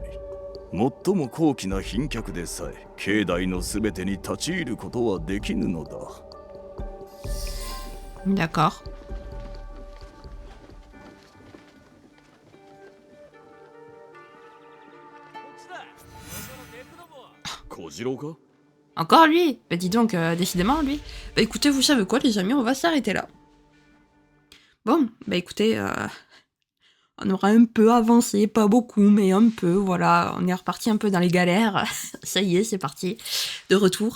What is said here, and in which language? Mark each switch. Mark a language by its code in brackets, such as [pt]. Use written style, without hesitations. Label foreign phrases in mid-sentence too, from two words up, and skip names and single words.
[ja] 最も高貴な賓客でさえ境内のすべてに立ち入ることはできぬのだ。 [fr] D'accord. [ja] 小次郎か？ [fr] Encore lui? Bah dis donc, décidément lui. Bah écoutez, vous savez quoi les amis, on va s'arrêter là. Bon, bah écoutez, on aura un peu avancé, pas beaucoup, mais un peu, voilà. On est reparti un peu dans les galères. Ça y est, c'est parti. De retour.